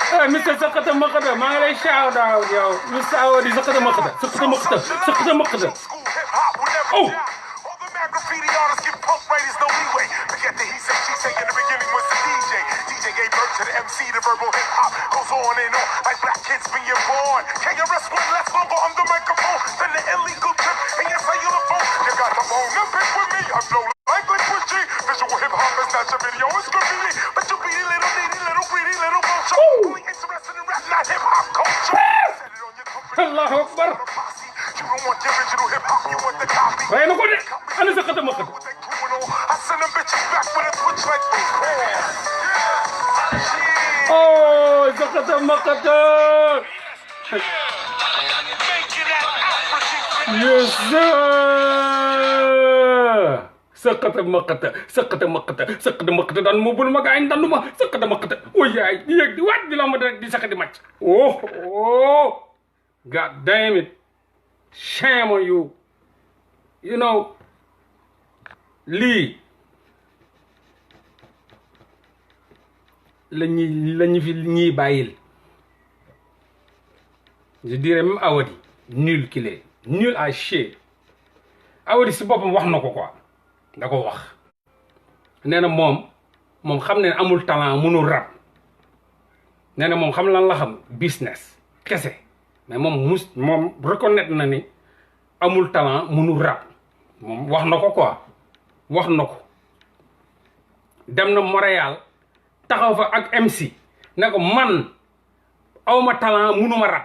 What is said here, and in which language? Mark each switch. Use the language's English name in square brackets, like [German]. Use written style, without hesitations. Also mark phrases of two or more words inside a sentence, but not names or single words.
[Wolof] Mr Sakata Makata maa ngi lay [English] shout out [Wolof] yow Mr Awadi Sakata Makata [English] School hip hop will never Oh. die. All the mad graffiti artists give punk writers no leeway. Forget the he say, she say in the beginning was the DJ. DJ gave birth to the MC, the verbal hip hop goes on and on like black kids being born. KRS One lasts longer on the microphone than the illegal chip in your cellular phone. You got the bone and pick with me. I'm no like Liquid G. Visual hip hop is not your video, it's graffiti. But you beady little needy, little greedy, little vulture. Only interested in rap, not hip hop culture. Set it on your company. [Arabic] Allahu Akbar [English] Posse. You don't want the original hip hop, you want the copy. [Wolof] waaye na ko de ana Sakata Makata [English] What they doing on? I send them bitches back with a twitch like this. Yeah. oh Sakata Makata yes sir Sakata Makata dan mo bul magain dan [Wolof] ma Sakata Makata oh yaay di yeg di wat di la ma di sakati match [English] oh god damn it shame on you you know [Wolof] lii la ñu fi ñuy bàyyil [French] je dirais même Awadi nul qu'il est nul à chier [Wolof] Awadi si boppam wax na ko quoi da ko wax nee na moom xam ne amul talent mënul rap nee na moom xam lan la xam business kese mais moom reconnaître na ni amul talent mënul rap moom wax na ko quoi wax na ko dem na Montréal taxaw fa ak MC ne ko man awma talent mënuma rap